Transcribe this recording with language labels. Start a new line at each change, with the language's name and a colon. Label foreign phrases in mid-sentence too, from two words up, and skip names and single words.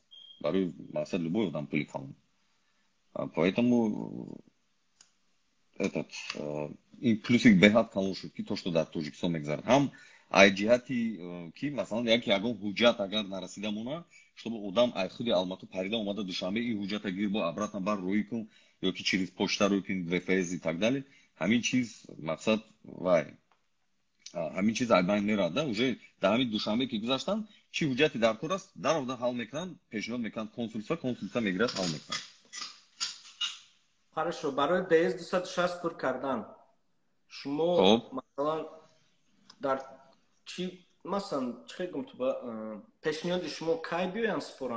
Tajik: Барои мақсад любой одам пули калон. Поэтому ин плюси беҳад калон шуд ки
Russian: то, што
Tajik: дар Тоҷикистон мегзарад. Ҳам ай ҷиҳати ки масалан ягон ҳуҷҷат агар нарасида мона, чтобы одам ай худи Алмато парида омада душанбе ин ҳуҷҷата гир бо обратно бар рӯй кун ё ки
Russian: через почта
Tajik: рӯй кун ВФС
Russian: и так далее.
Tajik: Ҳамин чиз мақсад вай ҳамин чиз ай байн мерад да уже дар ҳамин душанбе ки гузаштан чӣ ҳуҷҷати дар кор аст даровда ҳал мекунанд, пешниҳод мекунанд консулта мегирад ҳал мекунанд. Хорошо, барои ДС 260 пур кардан шумо масалан дар чӣ масалан чӣ гум то пешниҳоди шумо кай биёянд споранд?